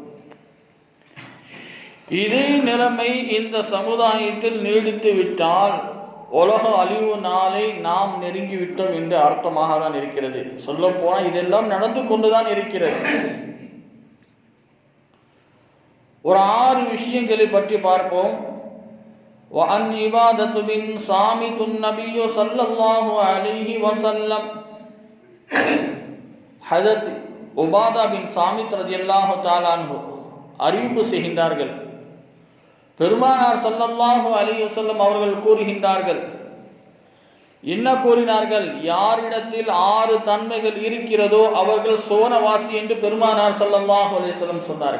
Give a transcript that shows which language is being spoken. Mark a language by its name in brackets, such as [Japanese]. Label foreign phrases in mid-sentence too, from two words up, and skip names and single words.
[Tamil] இதே நிலைமை இந்த சமுதாயத்தில் நீடித்து விட்டால் உலக அழிவு நாளை நாம் நெருங்கிவிட்டோம் என்று அர்த்தமாக தான் இருக்கிறது. சொல்ல போனால் இதெல்லாம் நடந்து கொண்டுதான் இருக்கிறது. ஒரு 6 விஷயங்களை பற்றி பார்ப்போம். [Arabic] وَأَنْ عِبَادَةُ بِنْ صَامِتُ النَّبِيُّ صَلَّى اللَّهُ عَلَيْهِ وَسَلَّمَ [Tamil] ஹஜரத் உபாதா பின் சாமித் [Arabic] رضي الله تعالى عنه [Tamil] அறிவிப்பு செய்கின்றார்கள். பெருமானார் [Arabic] صلى الله عليه وسلم [Tamil] அவர்கள் கூறுகின்றார்கள். என்ன கூறினார்கள்? யாரிடத்தில் 6 தன்மைகள் இருக்கிறதோ அவர்கள் சோனவாசி என்று பெருமானார் [Arabic] صلى الله عليه وسلم [Tamil] சொன்னார்கள்.